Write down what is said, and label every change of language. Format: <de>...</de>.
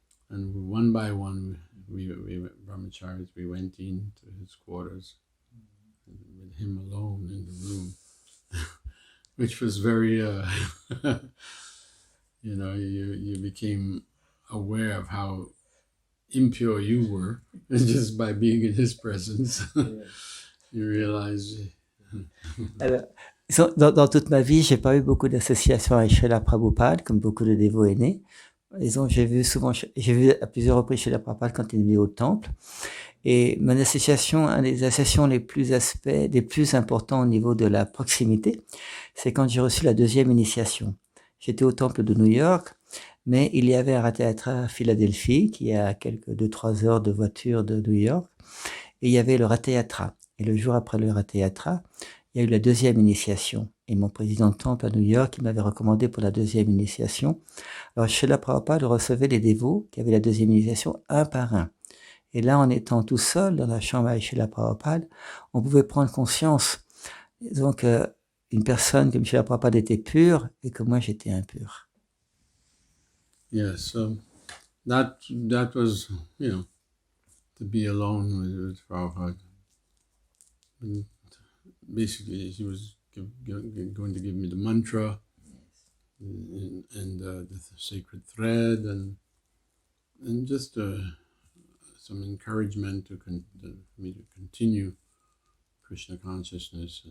<en>And one by one, we brahmacharis, we went into his quarters with him alone in the room, which was very, you became aware of how impure you were just by being in his presence. You realize.</en> <fr>Alors, dans toute ma vie, j'ai pas eu beaucoup d'associations avec Srila Prabhupada, comme beaucoup de dévots aînés. Disons, j'ai vu à plusieurs reprises Srila Prabhupada quand il venait au temple. Et mon association, un des associations les plus importants au niveau de la proximité, c'est quand j'ai reçu la deuxième initiation. J'étais au temple de New York, mais il y avait un Rathayatra à Philadelphie, qui est à 2-3 heures de voiture de New York, et il y avait le Rathayatra. Et le jour après le Rathayatra, il y a eu la deuxième initiation. Et mon président de temple à New York, il m'avait recommandé pour la deuxième initiation. Alors, Srila Prabhupada recevait les dévots qui avaient la deuxième initiation un par un. Et là, en étant tout seul dans la chambre avec Srila Prabhupada, on pouvait prendre conscience, disons qu'une personne comme Srila Prabhupada était pure et que moi, j'étais impur.</fr> <en>Yeah, so that was, to be alone with Prabhupada. And basically, he was going to give me the mantra and the sacred thread and just some encouragement for me to continue Krishna consciousness.</en>